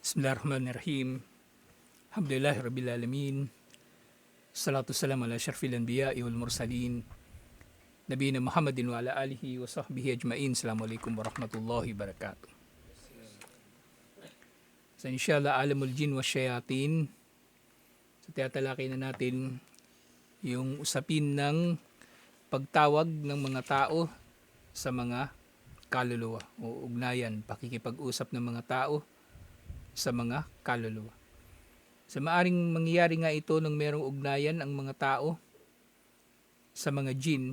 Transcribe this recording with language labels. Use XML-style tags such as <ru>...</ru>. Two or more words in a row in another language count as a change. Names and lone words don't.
<ar>بسم الله الرحمن الرحيم. الحمد لله رب العالمين. الصلاة السلام على أشرف الأنبياء والمرسلين. نبينا محمد وعلى آله وصحبه أجمعين. السلام عليكم ورحمة الله وبركاته. So إن شاء الله، عالم الجن والشياطين.</ar> <tl>So tiyatalakay na natin yung usapin ng pagtawag ng mga tao sa mga kaluluwa o ugnayan, pakikipag-usap ng mga tao sa mga kaluluwa. So maaring mangyayari nga ito nung merong ugnayan ang mga tao sa mga jin.</tl>